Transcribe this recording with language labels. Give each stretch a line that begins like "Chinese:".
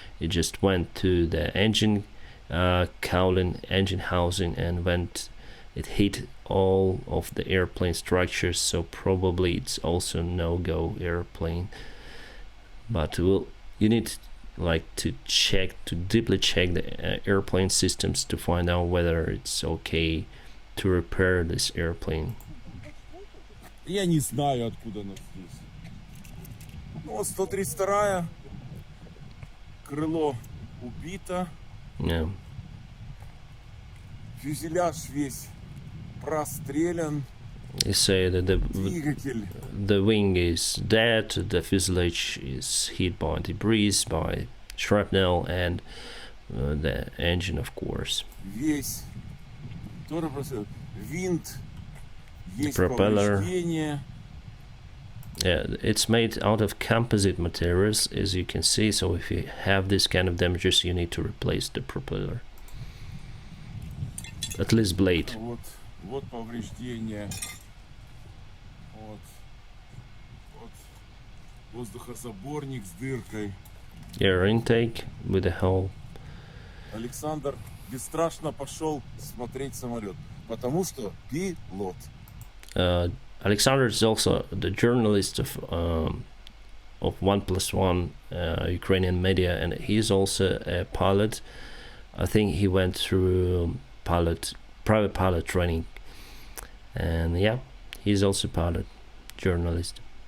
English: It just went to the engine cowling, engine housing, and it hit all of the airplane structures, so probably it's also no-go airplane. But you need to deeply check the airplane systems to find out whether it's okay to repair this airplane.
Russian: Я не знаю, откуда она здесь. Ну, вот 132-я. Крыло убито.
English: Yeah.
Russian: Фюзеляж весь прострелян.
English: They say that
Russian: Двигатель.
English: the wing is dead, the fuselage is hit by debris, by shrapnel, and the engine, of course.
Russian: Весь. Тоже просто винт. Есть
English: Propeller.
Russian: повреждения.
English: Yeah, it's made out of composite materials, as you can see, so if you have this kind of damages, you need to replace the propeller. At least blade.
Russian: Вот повреждения. Вот воздухозаборник с дыркой.
English: Air intake with a hole.
Russian: Александр бесстрашно пошел смотреть самолет, потому что пилот.
English: Alexander is also the journalist of 1+1 Ukrainian media, and he's also a pilot. I think he went through private pilot training, and yeah, he's also pilot, journalist.